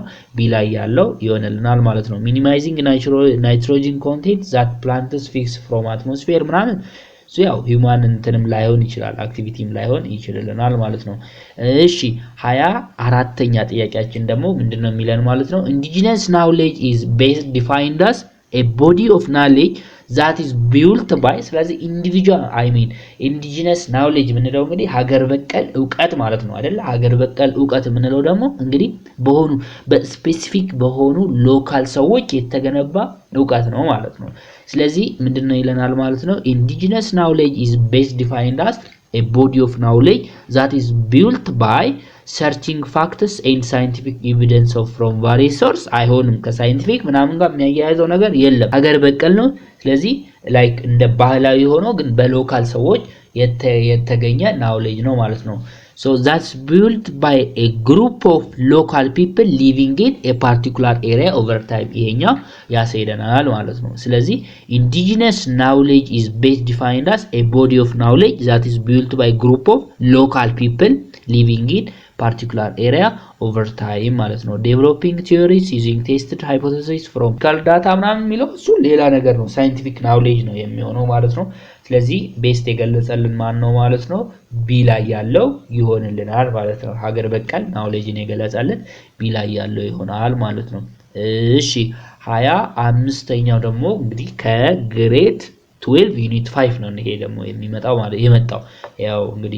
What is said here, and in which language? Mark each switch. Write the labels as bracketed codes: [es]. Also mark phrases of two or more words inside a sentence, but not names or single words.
[am] ቢ ላይ ያለው ይሆንልናል ማለት ነው። [en] minimizing nitrogen content that plants fix from atmosphere [am] ምናምን ያው ሂዩማን እንትንም ላይሆን ይችላል አክቲቪቲም ላይሆን ይችላልናል ማለት ነው። እሺ 24ኛ ጥያቄያችን ደግሞ ምንድነው የሚለን ማለት ነው? [en] indigenous knowledge is best defined as a body of knowledge that is built by [am] ስለዚህ [en] individual indigenous knowledge [am] ምንለው እንግዲህ ሀገር በቀል ዕውቀት ማለት ነው አይደል ሀገር በቀል ዕውቀት ምንለው ደግሞ እንግዲህ በሆኑ በስፔሲፊክ በሆኑ ሎካል ሰዎች የተገነባ ዕውቀት ነው ማለት ነው ስለዚህ ምንድነው ይለናል ማለት [en] ነው indigenous knowledge is best defined as a body of knowledge that is built by searching facts and scientific evidence of from various source [am] አይሆንም ከሳይንቲፊክ ምናምን ጋር የሚያያዘው ነገር የለም ሀገር በቀል ነው ስለዚህ ላይክ እንደ ባህላዊ ሆኖ ግን በሎካል ሰዎች የተገኘ knowledge ነው ማለት ነው [en] so that's built by a group of local people living in a particular area over time [am] ይሄኛው ያሳይደናል ማለት ነው ስለዚህ [en] indigenous knowledge is best defined as a body of knowledge that is built by a group of local people living in particular area over time [am] ማለት ነው [en] developing theories using tested hypotheses from data [am] ምናምን የሚለው እሱ ሌላ ነገር ነው [en] scientific knowledge [am] ነው የሚሆነው ማለት ነው ስለዚህ ቤስት የገለጸልን ማን ነው ማለት ነው ቢ ላይ ያለው ይሆንልናል ማለት ነው ሀገር በቀል knowledgeን የገለጸልን ቢ ላይ ያለው ይሆናል ማለት ነው እሺ 25ኛው ደግሞ እንግዲህ ከግሬድ 12 ዩኒት 5 ነው ይሄ ደግሞ የሚመጣው ማለት የመጣው ያው እንግዲህ